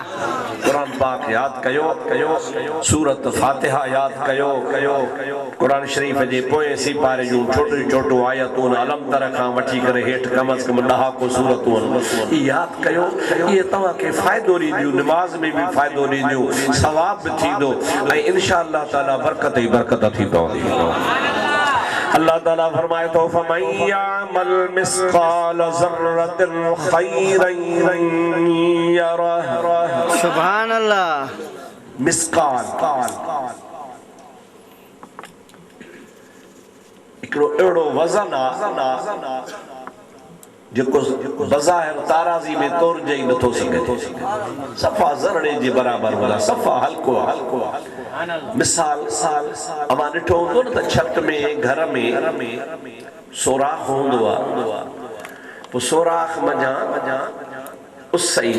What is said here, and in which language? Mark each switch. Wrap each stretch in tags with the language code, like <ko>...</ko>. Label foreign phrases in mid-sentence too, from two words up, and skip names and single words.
<sd>कुरान पाक याद कयो सूरत फातिहा याद कयो कुरान शरीफ जे पोएं सिपारे जूं छोटियूं छोटियूं आयतूं अलम तरह खां वठी करे हेठ कम अज कम 10 को सूरतूं याद कयो। ये तव्हां खे फ़ाइदो ॾींदियूं निमाज़ में भी फ़ाइदो ॾींदियूं सवाब भी थींदो ऐं इंशाअल्लाह ताला बरकत ही बरकत थी पवंदी। अल्लाह ताला फरमाए तो</sd> <ar>فمن يعمل مثقال ذرة خيرا يره. سبحان الله.</ar> <sd>मिस्काल हिकिड़ो अहिड़ो वज़न आ जेको बज़ाहिर ताराज़ी में तोड़जे ई नथो सघे सफ़ा ज़रड़े जे बराबर वाला सफ़ा हल्को मिसाल अमां ॾिठो हूंदो न त छत में घर में सोराख़ हूंदो आहे पोइ सोराख़ मञा उस</sd>